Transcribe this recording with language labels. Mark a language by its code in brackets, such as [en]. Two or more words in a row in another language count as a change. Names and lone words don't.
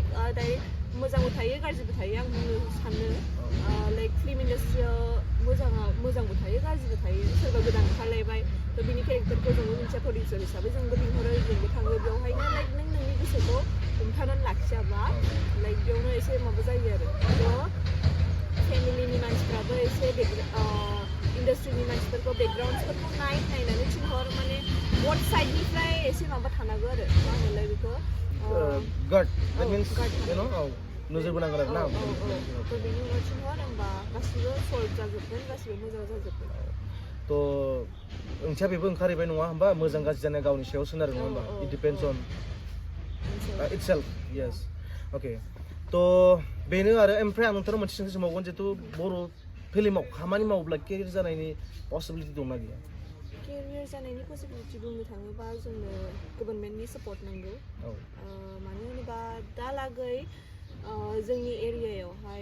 [brx] डाइरेक्ट मोजांबो थायो गाज्रिबो थायो आं बुंनो सानो लाइक [en] film industry [brx] मोजांबो थायो गाज्रिबो थायो सोरबा गोदान ओंखारलायबाय थ' बिनि केरेक्टारखौ जोंबो मोनसे प्रडिउसार हिसाबै जोंबो लिंहरो जोंबो थाङो बेवहायनो लाइक नों नोंनि गोसोखौ हमथानानै लाखियाबा लाइक बेयावनो एसे माबा जायो आरो थ' फेमिलिनि मानसिफ्राबो एसे इन्डास्ट्रिनि मानसिफोरखौ बेकग्राउन्डसफोरखौ नायनानै थिनहर माने [en] both side [brx] एसे माबा थानांगौ आरो मा होनोलाय बेखौ नोजोर बोनांगोन आरो ना थ' बेनि उनाव थिनहर होमबा गासिबो सल्भ जाजोबगोन गासिबो मोजां जाजोबगोन थ' ओंथिया बेबो ओंखारहैबाय नङा होमबा मोजां गाज्रि जानाया गावनि सायाव सोनारो नङा होमबा [en] it depends on itself yes okay [brx] थ' बेनो आरो ओमफ्राय आं नोंथांनाव मोनसे सोंथि सोंबावगोन जिहेतु बर' फिल्माव खामानि मावोब्ला केरियार जानायनि पसिबिलिटि दंना गैया केरियार जानायनि पसिबिलिटि बुंनो थाङोबा जोंनो [en] government support [brx] नांगौ मानो होनोबा दालागै जोंनि एरियायावहाय